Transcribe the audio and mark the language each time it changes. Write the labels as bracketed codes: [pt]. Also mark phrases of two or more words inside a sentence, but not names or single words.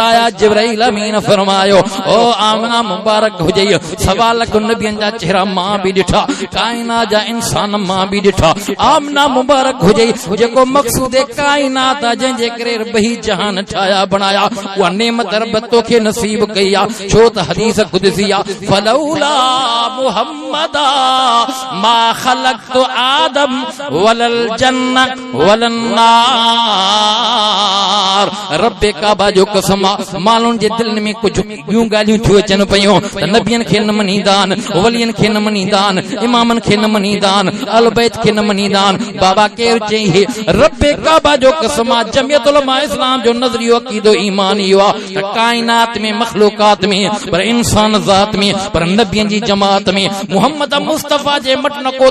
[sd] आया जिब्राइल अमीन फरमायो ओ आमना मुबारक हुजे सवा लख नबियन जा चेहरा मां भी ॾिठा कायनात जा इंसान मां भी ॾिठा आमना मुबारक हुजे जेको मक़सूद कायनात जंहिंजे करे रबी जहान ठाया बनाया उहा नेमत रब तोखे नसीब कई आ छो त हदीस कुदसी आ [ar] فلولا محمد ما خلقت آدم ولا الجنة ولا [sd] नार रब्बे काबा जो कसम मालून जे दिल में कुछ यूं गालियूं थियूं अचनि पयूं त नबियन खे न मनीदान वलियन खे न मनीदान इमामन खे न मनीदान अल बैत खे न मनीदान बाबा केर चई रब्बे काबा जो कसम जमियत उलमा इस्लाम जो नजरियो अकीदो ईमान इहो आ त कायनात में मखलूकात में पर इंसान ज़ात में पर नबियन जी जमात में मोहम्मद मुस्तफा जे मट न को